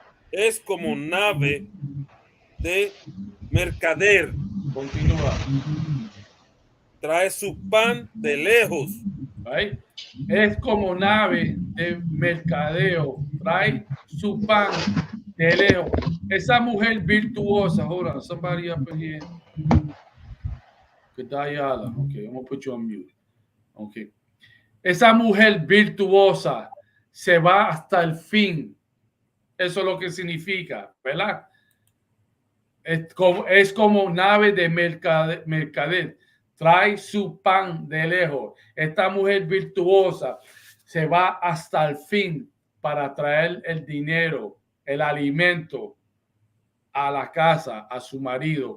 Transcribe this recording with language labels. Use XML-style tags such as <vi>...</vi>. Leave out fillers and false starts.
<es>Es como nave de mercader. Continúa. Trae su pan de lejos.</es> <en>Right?</en> <es>Es como nave de mercadeo. Trae su pan de lejos. Esa mujer virtuosa.</es> <en>Hold on, somebody up in here. Ayala. Okay, I'm gonna put you on mute. Okay.</en> <es>Esa mujer virtuosa se va hasta el fin. Eso es lo que significa, ¿verdad? Es como nave de mercader. Trae su pan de lejos. Esta mujer virtuosa se va hasta el fin para traer el dinero, el alimento a la casa, a su marido.</es>